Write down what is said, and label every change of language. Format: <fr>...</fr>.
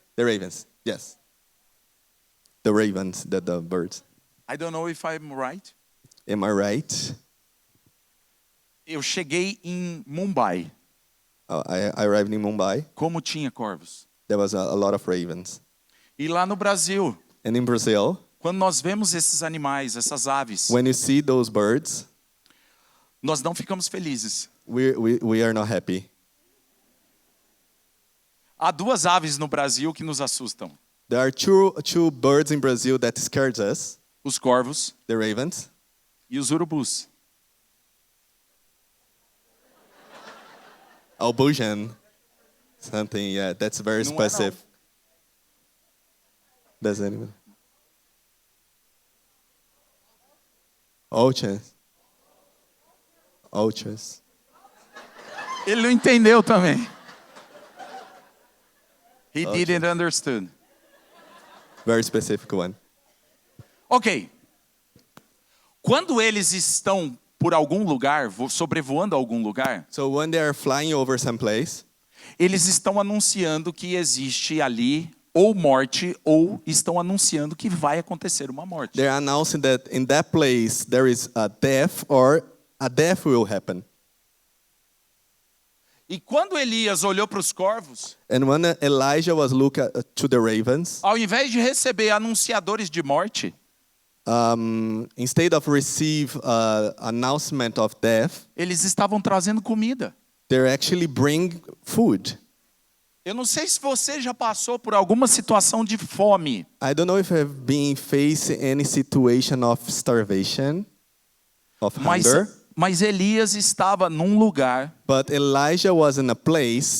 <en>The ravens, yes. The ravens, the birds. I don't know if I'm right. Am I right?</en> <pt>Eu cheguei em Mumbai.</pt> <en>I arrived in Mumbai.</en> <pt>Como tinha corvos?</pt> <en>There was a lot of ravens.</en> <pt>E lá no Brasil,</pt> <en>And in Brazil,</en> <pt>quando nós vemos esses animais, essas aves,</pt> <en>when you see those birds,</en> <pt>nós não ficamos felizes.</pt> <en>we are not happy.</en> <pt>Há duas aves no Brasil que nos assustam:</pt> <en>There are two birds in Brazil that scares us,</en> <pt>os corvos</pt> <en>the ravens</en> <pt>e os urubus.</pt> <en>Albujan, something, yeah, that's very</en> <pt>Não é, não.</pt> <en>specific. Does anyone? Ochas. Ochas.</en> <pt>Ele não entendeu também.</pt> <en>He didn't understand. Very specific one. Ok.</en> <pt>Quando eles estão por algum lugar, sobrevoando algum lugar,</pt> <en>So when they are flying over some place,</en> <pt>eles estão anunciando que existe ali ou morte, ou estão anunciando que vai acontecer uma morte.</pt> <en>they're announcing that in that place there is a death or a death will happen.</en> <pt>E quando Elias olhou para os corvos,</pt> <en>And when Elijah was looking to the ravens,</en> <pt>ao invés de receber anunciadores de morte,</pt> <en>instead of receive announcement of death,</en> <pt>eles estavam trazendo comida.</pt> <en>they actually bring food.</en> <pt>Eu não sei se você já passou por alguma situação de fome,</pt> <en>I don't know if I've been facing any situation of starvation, of hunger,</en> <pt>mas Elias estava num lugar</pt> <en>but Elijah was in a place</en>